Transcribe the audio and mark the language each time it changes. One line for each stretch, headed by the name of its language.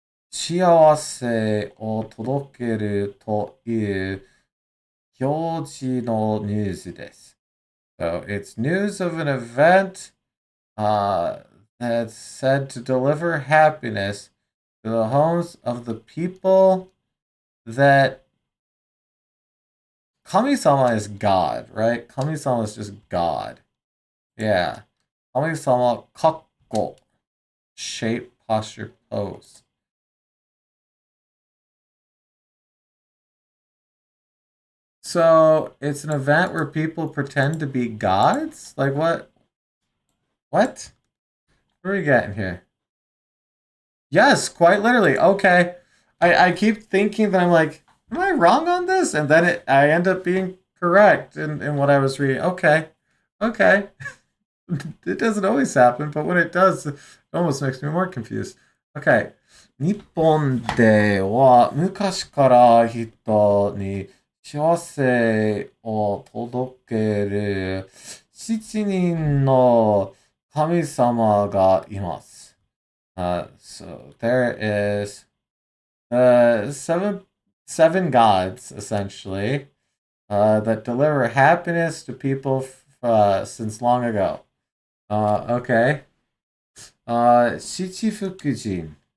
Japanese: 幸せを届けるという表示のニュースです。
English: So it's news of an event that's said to deliver happiness to the homes of the people that Kami-sama is God, right? Kami-sama is just God. Yeah. Kami-sama, kakko, shape, posture, pose. So it's an event where people pretend to be gods? Like what? What? What are we getting here? Yes, quite literally. Okay. I keep thinking that I'm like, am I wrong on this? And then I end up being correct in what I was reading. Okay. Okay. It doesn't always happen, but when it does, it almost makes me more confused. Okay.
Japanese: 日本では昔から人に幸せを届ける7人の神様がいます。
English: So there is seven gods essentially that deliver happiness to people since long ago. Okay. Shichifukujin.